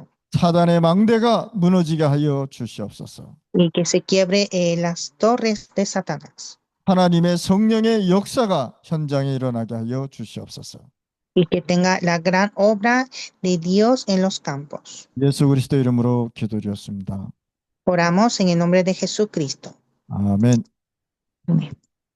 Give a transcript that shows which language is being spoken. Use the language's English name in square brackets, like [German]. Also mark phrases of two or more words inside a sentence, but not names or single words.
[Korean] 사단의 망대가 무너지게 하여 주시옵소서. [Spanish] Y que se quiebre las torres de Satanás. [Korean] 하나님의 성령의 역사가 현장에 일어나게 하여 주시옵소서. [Spanish] Y que tenga la gran obra de Dios en los campos. [Korean] 예수 그리스도 이름으로 기도드렸습니다. [Spanish] Oramos en el nombre de Jesucristo. [Korean] 아멘. [Spanish] Amén.